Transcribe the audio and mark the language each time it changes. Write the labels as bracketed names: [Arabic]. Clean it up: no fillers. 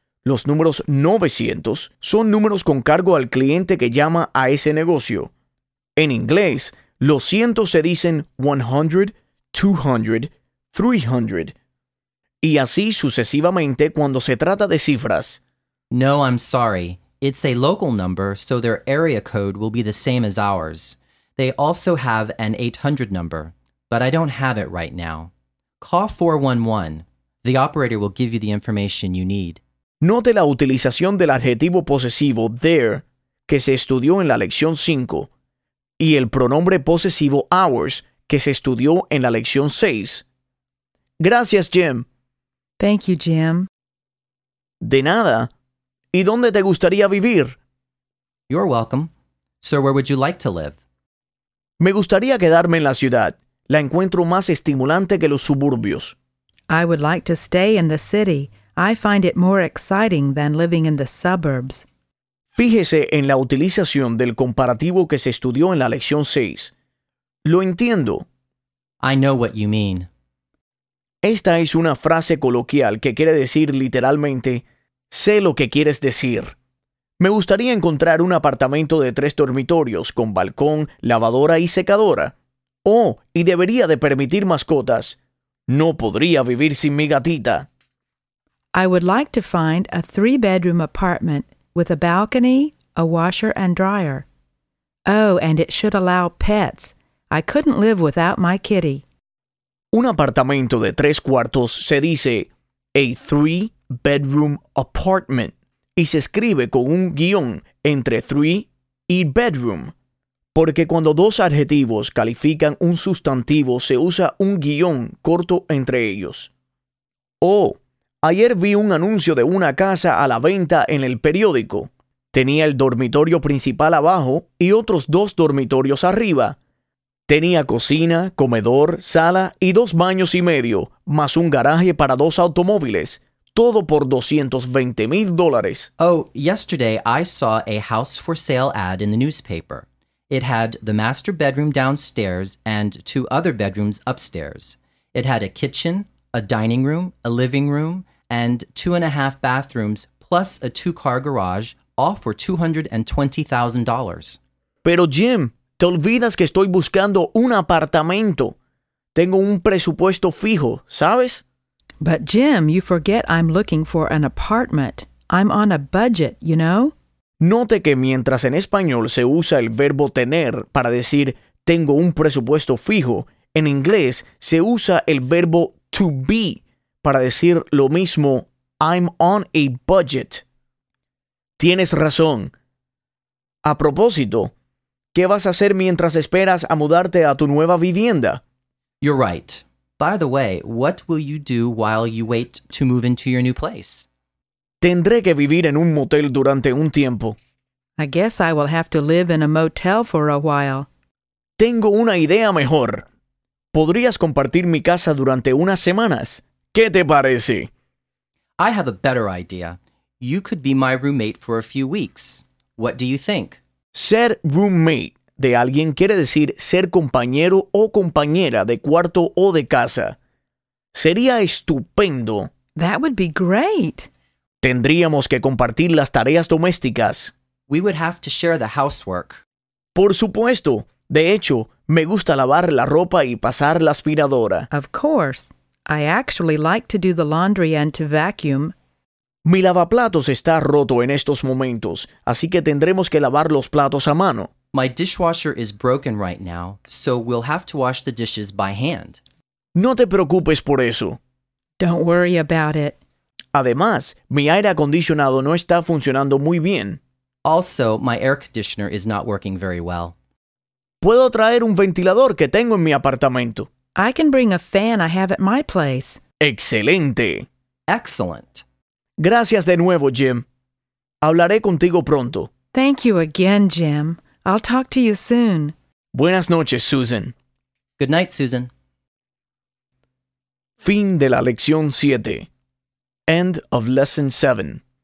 [Spanish] Los números 900 son números con cargo al cliente que llama a ese negocio. En inglés, los cientos se dicen 100, 200, 300. Y así sucesivamente cuando se trata de cifras. [English] No, I'm sorry. It's a local number, so their area code will be the same as ours. They also have an 800 number, but I don't have it right now. Call 411. The operator will give you the information you need. [Spanish] Note la utilización del adjetivo posesivo there, que se estudió en la lección 5, y el pronombre posesivo ours, que se estudió en la lección 6. Gracias, Jim. [English] Thank you, Jim. [Spanish] De nada. ¿Y dónde te gustaría vivir? [English] You're welcome. Sir, where would you like to live? [Spanish] Me gustaría quedarme en la ciudad. La encuentro más estimulante que los suburbios. [English] I would like to stay in the city. I find it more exciting than living in the suburbs. [Spanish] Fíjese en la utilización del comparativo que se estudió en la lección 6. Lo entiendo. [English] I know what you mean. [Spanish] Esta es una frase coloquial que quiere decir literalmente, sé lo que quieres decir. Me gustaría encontrar un apartamento de 3 dormitorios con balcón, lavadora y secadora. Oh, y debería de permitir mascotas. No podría vivir sin mi gatita. [English] I would like to find a 3-bedroom apartment with a balcony, a washer and dryer. Oh, and it should allow pets. I couldn't live without my kitty. [Spanish] Un apartamento de 3 cuartos se dice [English] a 3-bedroom apartment [Spanish] y se escribe con un guión entre 3 y bedroom. Porque cuando 2 adjetivos califican un sustantivo, se usa un guión corto entre ellos. Oh, ayer vi un anuncio de una casa a la venta en el periódico. Tenía el dormitorio principal abajo y otros 2 dormitorios arriba. Tenía cocina, comedor, sala y 2 baños y medio, más un garaje para 2 automóviles. Todo por $220,000. [English] Oh, yesterday I saw a house for sale ad in the newspaper. It had the master bedroom downstairs and 2 other bedrooms upstairs. It had a kitchen, a dining room, a living room, and 2.5 bathrooms, plus a 2-car garage, all for $220,000. [Spanish] Pero Jim, te olvidas que estoy buscando un apartamento. Tengo un presupuesto fijo, ¿sabes? [English] But Jim, you forget I'm looking for an apartment. I'm on a budget, you know? [Spanish] Note que mientras en español se usa el verbo tener para decir tengo un presupuesto fijo, en inglés se usa el verbo to be para decir lo mismo, [English] I'm on a budget. [Spanish] Tienes razón. A propósito, ¿qué vas a hacer mientras esperas a mudarte a tu nueva vivienda? [English] You're right. By the way, what will you do while you wait to move into your new place? [Spanish] Tendré que vivir en un motel durante un tiempo. [English] I guess I will have to live in a motel for a while. [Spanish] Tengo una idea mejor. ¿Podrías compartir mi casa durante unas semanas? ¿Qué te parece? [English] I have a better idea. You could be my roommate for a few weeks. What do you think? [Spanish] Ser roommate de alguien quiere decir ser compañero o compañera de cuarto o de casa. Sería estupendo. [English] That would be great. [Spanish] Tendríamos que compartir las tareas domésticas. [English] We would have to share the housework. [Spanish] Por supuesto. De hecho, me gusta lavar la ropa y pasar la aspiradora. [English] Of course. I actually like to do the laundry and to vacuum. [Spanish] Mi lavaplatos está roto en estos momentos, así que tendremos que lavar los platos a mano. [English] My dishwasher is broken right now, so we'll have to wash the dishes by hand. [Spanish] No te preocupes por eso. [English] Don't worry about it. [Spanish] Además, mi aire acondicionado no está funcionando muy bien. [English] Also, my air conditioner is not working very well. [Spanish] ¿Puedo traer un ventilador que tengo en mi apartamento? [English] I can bring a fan I have at my place. [Spanish] ¡Excelente! [English] Excellent. [Spanish] Gracias de nuevo, Jim. Hablaré contigo pronto. [English] Thank you again, Jim. I'll talk to you soon. [Spanish] Buenas noches, Susan. [English] Good night, Susan. [Spanish] Fin de la lección 7. [English] End of lesson 7.